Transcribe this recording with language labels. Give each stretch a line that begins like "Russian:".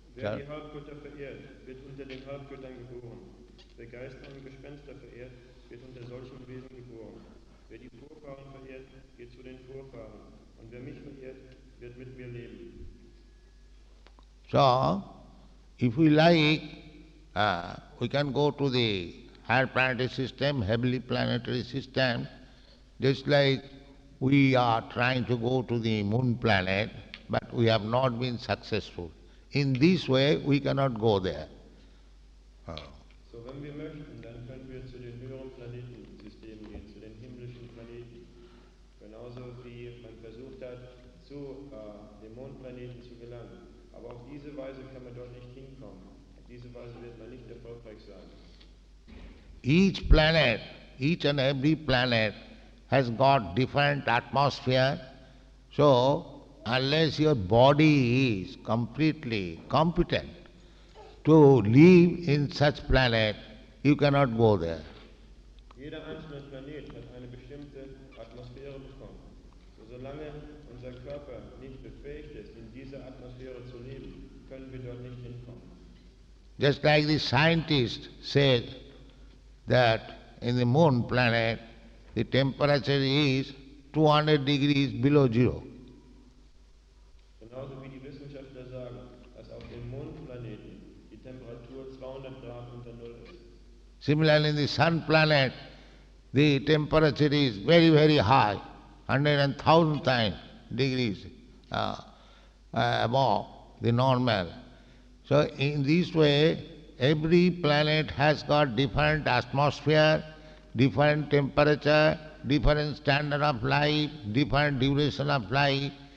German: Wer die Halbgötter verehrt, wird unter den Halbgöttern geboren. Wer Geister und Gespenster verehrt, wird unter solchen Wesen geboren. Wer die Vorfahren verehrt, geht zu den Vorfahren. Und wer mich verehrt, wird mit mir leben.
English: So, if we like, we can go to the higher planetary system, heavenly planetary system, just like we are trying to go to the moon planet, but we have not been successful. In this way, we cannot go there.
German: So, wenn wir möchten, dann können wir zu den höheren Planetensystemen gehen, zu den himmlischen Planeten. Genauso wie man versucht hat, zu dem Mondplaneten zu gelangen. Aber auf diese Weise kann man dort nicht hinkommen. Auf diese Weise wird man nicht erfolgreich sein.
English: Each planet, each and every planet has got different atmosphere. So, unless your body is completely competent to live in such planet, you cannot go there.
German: Jeder einzelne Planet hat eine bestimmte Atmosphäre bekommen. So, solange unser Körper nicht befähigt ist, in dieser Atmosphäre zu leben, können wir dort nicht hinkommen.
English: Just like the scientist said that in the moon planet, the temperature is 200 degrees below zero.
German: Genauso wie die Wissenschaftler sagen, dass auf dem Mondplaneten die Temperatur 200 Grad unter Null ist.
English: Similarly, in the sun planet, the temperature is very, very high, 100,000 times degrees above the normal. So in this way, every planet has got different atmosphere, different temperature, different standard of life, different duration of life.